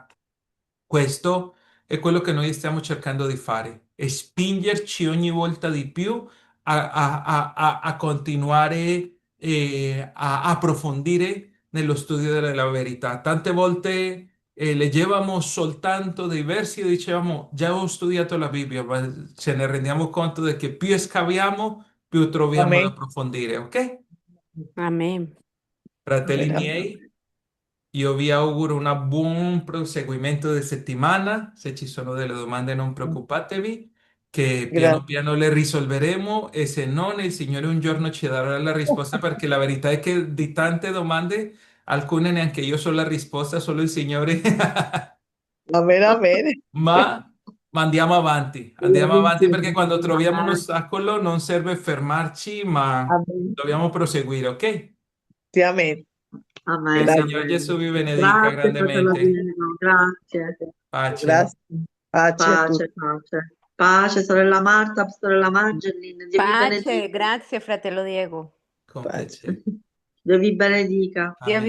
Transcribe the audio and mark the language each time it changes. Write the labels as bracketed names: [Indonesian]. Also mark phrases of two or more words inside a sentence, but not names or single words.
[Italian] Questo è quello che noi stiamo cercando di fare, e spingerci ogni volta di più a continuare a approfondire nello studio della verità. Tante volte leggevamo soltanto dei versi e dicevamo, già ho studiato la Bibbia, ma ce ne rendiamo conto di che più scaviamo, più troviamo da Amén. approfondire, ok? Amén. Fratelli [Spanish] Amén, amén. [Italian] miei, io vi auguro un buon proseguimento di settimana. Se ci sono delle domande non preoccupatevi, che piano Gracias. piano le risolveremo, e se non il Signore un giorno ci darà la risposta, perché la verità è che di tante domande alcune neanche io so la risposta, solo il Signore. [Spanish] Amén, amén. [Italian] Ma andiamo avanti perché quando troviamo un Amen. ostacolo non serve fermarci, ma Amén. dobbiamo proseguire, ok? [Spanish] Sí, amén. [Italian] Che il Amen, Gracias. Signore amen. Gesù vi benedica Grazie, fratello grandemente. Piero, grazie. Pace. Gracias. Pace a tutti. Pace, pace. Pace, sorella Marta, sorella Margellin. Dio vi Pace, benedica. grazie fratello Diego. Con Pace. piacere. Dio vi benedica. Dio vi